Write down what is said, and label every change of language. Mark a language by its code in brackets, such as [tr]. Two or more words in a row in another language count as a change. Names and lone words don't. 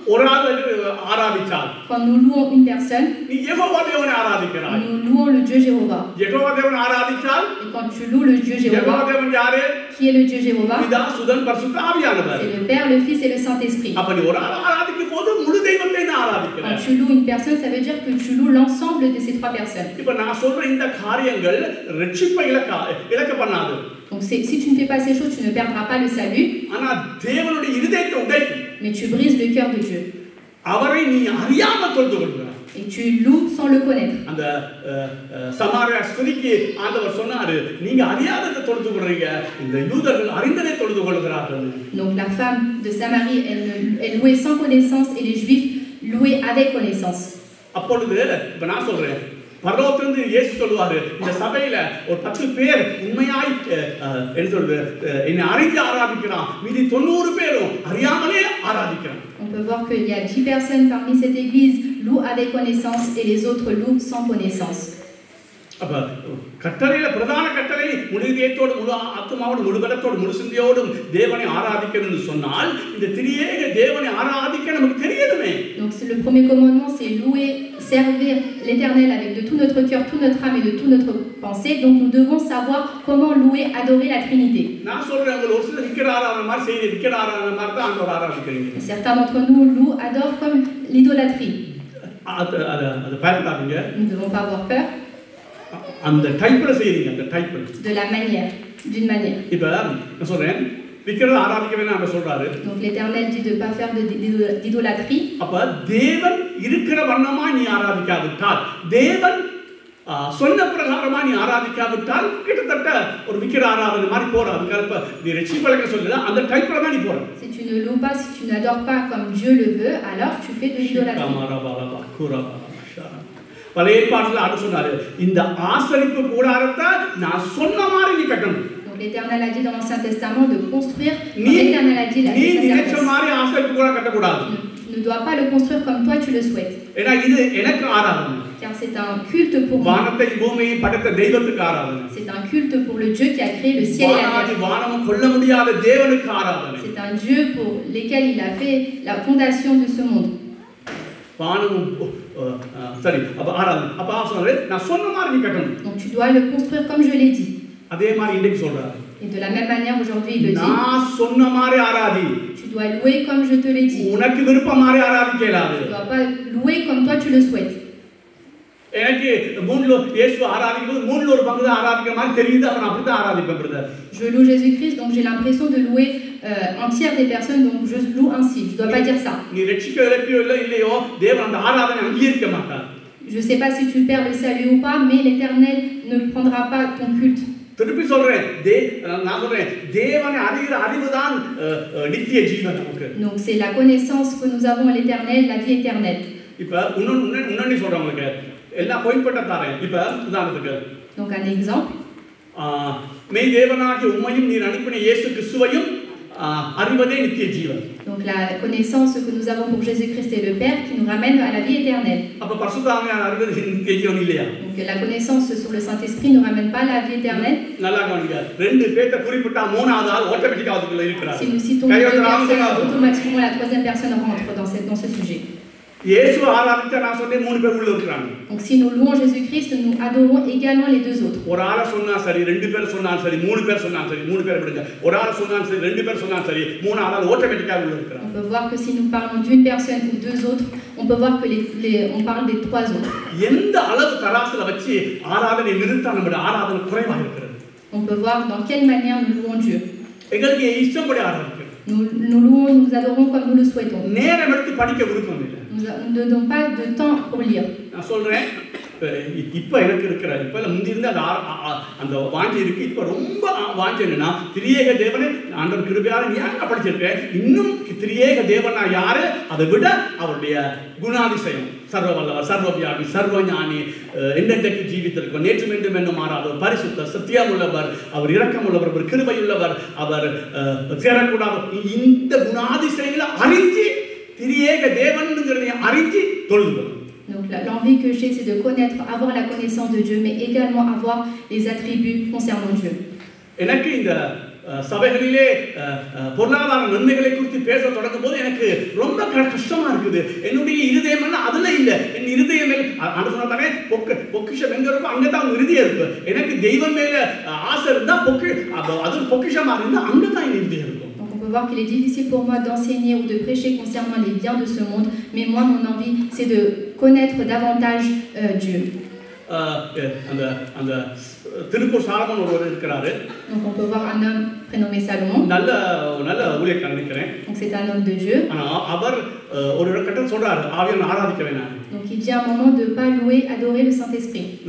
[fr] Quand nous louons une personne, nous louons le Dieu Jéhovah. Et quand tu loues le Dieu Jéhovah, qui est le Dieu Jéhovah? C'est le Père, le Fils et le Saint-Esprit. Quand tu loues une personne, ça veut dire que tu loues l'ensemble de ces 3 personnes. [ta] இப்போ நான் சொல்ற இந்த காரியங்கள் ரட்சிப்பை இழக்க பண்ணாது. [fr] Donc si tu ne fais pas ces choses, tu ne perdras pas le salut. [ta] ஆனா தேவனுடைய இதயத்தை உடைக்கும். [fr] Mais tu brises le cœur de Dieu. [ta] அவரை நீ அறியாம தொழுது கொள்கிறாய். [fr] Et tu loues sans le connaître. [ta] அந்த சமாரிய ஸ்திரீக்கு ஆண்டவர் சொன்னாரு, நீங்க அறியாததை தொழுது கொள்றீங்க, இந்த யூதர்கள் அறிந்ததை தொழுது கொள்கிறார்கள். [fr] Donc la femme de Samarie, elle louait sans connaissance et les Juifs louaient avec connaissance. [ta] அப்பொழுது இப்ப நான் சொல்றேன், பரலோகத்திலிருந்து இயேசு சொல்லுவாரு, இந்த சபையில ஒரு 10 பேர் உண்மையாய் என்ன சொல்றது, என்னை அறிந்து ஆராதிக்கிறான், மீதி 90 பேரும் அறியாமலே ஆராதிக்கிறான். [fr] On peut voir qu'il y a 10 personnes parmi cette église louent avec connaissance et les autres louent sans connaissance. [ta] அப்ப கட்டளையில பிரதான கட்டளை முழு இதயத்தோடு முழு ஆத்மாவோடு முழு பலத்தோடு முழு சிந்தையோடும் தேவனை ஆராதிக்கணும்னு சொன்னால் இந்த திரியேக தேவனை ஆராதிக்க நமக்கு தெரியணுமே. [fr] Donc le premier commandement c'est louer, servir l'Éternel avec de tout notre cœur, toute notre âme et de toute notre pensée. Donc nous devons savoir comment louer, adorer la Trinité. [ta] நான் சொல்றேன், உங்களுக்கு ஒரு சில விக்கிர ஆராதனை மாதிரி செய்ய விக்கிர ஆராதனை மாதிரி தான் ஆண்டவர் ஆராதிக்கிறீங்க. [fr] Certains d'entre nous louent, adorent comme l'idolâtrie. [ta] அது பயப்படாதீங்க. [fr] Nous ne devons pas avoir peur. [ta] அந்த டைப்ல செய்றீங்க, அந்த டைப்ல. [fr] De la manière, d'une manière. [ta] இப்ப நான் சொல்றேன், விக்கிர ஆராதிக்க வேணாம் அப்படி சொல்றாரு. [fr] Donc l'Éternel dit de pas faire d'idolâtrie. [ta] அப்ப தேவன் இருக்கிற வண்ணமா நீ ஆராதிக்காவிட்டால், தேவன் சொன்ன பிரகாரமா நீ ஆராதிக்காவிட்டால் கிட்டத்தட்ட ஒரு விக்கிர ஆராதனை மாதிரி போற. அதுக்கு நீ ரட்சிப்பலக சொல்லல, அந்த டைப்ல தான் நீ போற. [fr] Si tu ne loues pas, si tu n'adores pas comme Dieu le veut, alors tu fais de l'idolâtrie. [ta] பழைய ஏற்பாட்டில் அது சொன்னாரு, இந்த ஆசரிப்பு கூடாரத்தை நான் சொன்ன மாதிரி நீ கட்டணும். [fr] Donc l'Éternel a dit dans l'Ancien Testament de construire. L'Éternel a dit la [ta] நீ நினைச்ச மாதிரி ஆசரிப்பு கூடாரம் கட்ட கூடாது. [fr] Tu ne dois pas le construire comme toi tu le souhaites. [ta] ஏன்னா இது எனக்கு ஆராதனை. [fr] Car c'est un culte pour moi. [ta] வானத்தை பூமியை படைத்த தெய்வத்துக்கு ஆராதனை. [fr] C'est un culte pour le Dieu qui a créé le ciel et la terre. [ta] வானம் கொள்ள முடியாத தேவனுக்கு ஆராதனை. [fr] C'est un Dieu pour lequel il a fait la fondation de ce monde. [ta] வானம் சரி, அப்ப ஆராதனை. அப்ப ஆசரை நான் சொன்ன மாதிரி நீ கட்டணும். [fr] Donc tu dois le construire comme je l'ai dit. [ta] அதே மாதிரி இன்னைக்கு சொல்றாரு. [fr] Et de la même manière aujourd'hui il le dit. [ta] நான் சொன்ன மாதிரி ஆராதி. [fr] Tu dois louer comme je te l'ai dit. [ta] உனக்கு விருப்பம் மாதிரி ஆராதிக்கலாது. [fr] Tu dois pas louer comme toi tu le souhaites. [ta] எனக்கு மூணுல இயேசு ஆராதிக்கும்போது மூணுல ஒரு பங்கு தான் ஆராதிக்கிற மாதிரி தெரியுது. அப்ப நான் அப்படி தான் ஆராதிப்பேன் பிரதர். [fr] Je loue Jésus-Christ, donc j'ai l'impression de louer un tiers des personnes, donc je loue ainsi. Je dois pas dire ça. [ta] நீ ரட்சிக்க இலக்கியோ இல்லையோ தேவன் அந்த ஆராதனை அங்கீகரிக்க மாட்டார். [fr] Je sais pas si tu perds le salut ou pas, mais l'Éternel ne prendra pas ton culte. [ta] திருப்பி சொல்றேன், நான் சொல்றேன், தேவனை அறிகிற அறிவுதான் நித்திய ஜீவன் நமக்கு. [fr] Donc c'est la connaissance que nous avons à l'Éternel, la vie éternelle. [ta] இப்ப உன்னொன்னு சொல்றேன் உங்களுக்கு, எல்லாம் போய்பட்ட தாரேன். இப்ப உதாரணத்துக்கு [fr] Donc un exemple. [ta] மெய் தேவனாகிய உம்மையும் நீர் அனுப்பின இயேசு கிறிஸ்துவையும் அறிவதே நித்திய ஜீவன். [fr] Donc la connaissance que nous avons pour Jésus-Christ et le Père qui nous ramène à la vie éternelle. [ta] அப்ப பரிசுத்தாவியானவர் அறிவது நித்திய ஜீவன் இல்லையா? [fr] Donc la connaissance sur le Saint-Esprit ne ramène pas à la vie éternelle. [ta] நல்லா கவனிங்க, ரெண்டு பேரை குறிப்பிட்டா மூணாவது ஆள் ஆட்டோமேட்டிக்கா அதுக்குள்ள இருக்கிறார். [fr] Si nous citons deux personnes, automatiquement la troisième personne rentre dans ce sujet. [ta] இயேசு ஆராதிச்சா நான் சொன்னேன் மூணு பேர் உள்ள இருக்காங்க. [fr] Donc si nous louons Jésus-Christ, nous adorons également les deux autres. [ta] ஒரு ஆள சொன்னா சரி, ரெண்டு பேர் சொன்னா சரி, மூணு பேர் சொன்னா சரி, மூணு பேர் விடுங்க. ஒரு ஆள சொன்னா சரி, ரெண்டு பேர் சொன்னா சரி, மூணு ஆள ஆட்டோமேட்டிக்கா உள்ள இருக்காங்க. [fr] On peut voir que si nous parlons d'une personne ou deux autres, on peut voir que on parle des trois autres. [ta] எந்த அளவு தராசுல வச்சு ஆராதனை நிறுத்தா நம்முடைய ஆராதனை குறைவா இருக்கிறது. [fr] On peut voir dans quelle manière nous louons Dieu. [ta] எங்களுக்கு இஷ்டப்படி ஆராதிக்கிறோம். [fr] Nous louons, nous adorons comme nous le souhaitons. [ta] நேரம் எடுத்து படிக்க விருப்பம் இல்லை. [fr] Nous ne donnons pas de temps pour lire. [ta] நான் சொல்றேன், இப்ப எனக்கு இருக்கிற இப்ப முந்தி இருந்த அந்த வாஞ்சை இருக்கு. இப்ப ரொம்ப வாஞ்சை என்னன்னா, திரியேக தேவனை ஆண்டவர் கிருபையால ஞான படிச்சிருக்கேன். இன்னும் திரியேக தேவனா யாரு, அதை விட அவருடைய குணாதிசயம், சர்வவல்லவர், சர்வவியாபி, சர்வஞானி, என்றென்றைக்கு ஜீவித்திருக்கும், நேற்று மீண்டும் என்ன மாறாதவர், பரிசுத்த, சத்தியமுள்ளவர், அவர் இரக்கமுள்ளவர், அவர் கிருபையுள்ளவர், அவர் சேரக்கூடாதவர். இந்த குணாதிசயங்களை அறிஞ்சு திரியேக தேவன்ங்கிறதை அறிஞ்சு தொழுது. [fr] Donc l'envie que j'ai, c'est de connaître, avoir la connaissance de Dieu, mais également avoir les attributs concernant Dieu. [ta] எனக்கு இந்த சபைகளிலே பொருளாதார நன்மைகளை குறித்து பேச தொடங்கும் போது எனக்கு ரொம்ப கஷ்டமா இருக்குது. என்னுடைய இருதயம் அதுல இல்ல. என் இருதயம் சொன்னாலே பொக்கிஷம் எங்க இருக்கும் அங்கதான் உங்க இருதயம் இருக்கு. எனக்கு தெய்வம் மேல ஆசை இருந்தா அது பொக்கிஷமா இருந்தா அங்கதான் என் இருதயம் இருக்கும். [fr] On peut voir qu'il est difficile pour moi d'enseigner ou de prêcher concernant les biens de ce monde, mais moi, mon envie, c'est de connaître davantage Dieu. Donc on peut voir un homme prénommé Salomon. Donc c'est un homme de Dieu. Donc il dit à un moment de ne pas louer, adorer le Saint-Esprit.